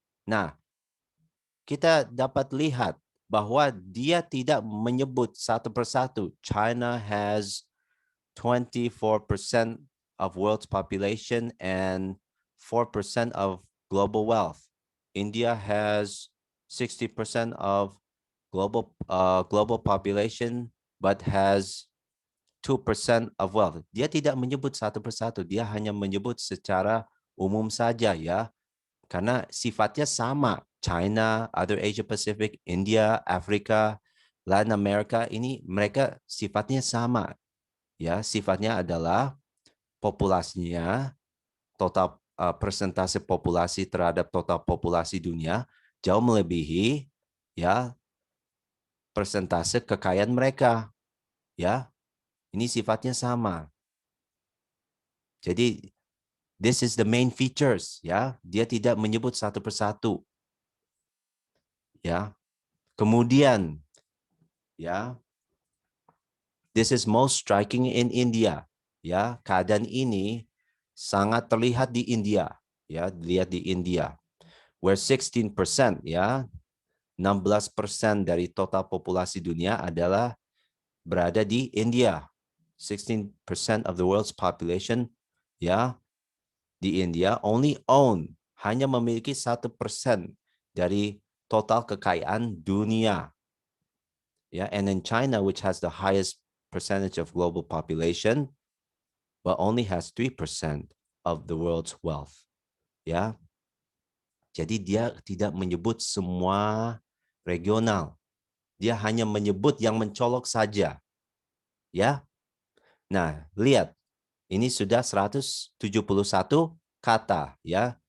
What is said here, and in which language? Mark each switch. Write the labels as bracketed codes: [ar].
[id] Nah, kita dapat lihat bahwa dia tidak menyebut satu persatu. [en] China has 24% of world's population and 4% of global wealth. India has 60% of global population but has 2% of wealth. [id] Dia tidak menyebut satu persatu, dia hanya menyebut secara umum saja, ya. Karena sifatnya sama. China, other Asia Pacific, India, Afrika, Latin America, ini mereka sifatnya sama. Ya, sifatnya adalah populasinya, total persentase populasi terhadap total populasi dunia jauh melebihi, ya, persentase kekayaan mereka. Ya, ini sifatnya sama. Jadi [en] this is the main features, [id] ya. Dia tidak menyebut satu persatu. Ya. Kemudian, [en] ya, this is most striking in India. [id] Ya, keadaan ini sangat terlihat di India. Ya, lihat di India. [en] Where 16%, [id] ya, 16% dari total populasi dunia adalah berada di India. [en] 16% of the world's population, [id] ya, di India [en] only own, [id] hanya memiliki 1% dari total kekayaan dunia. [en] Yeah, and in China, which has the highest percentage of global population, but only has 3% of the world's wealth. [id] Ya, jadi dia tidak menyebut semua regional. Dia hanya menyebut yang mencolok saja. Ya. Nah, lihat. Ini sudah 171 kata, ya.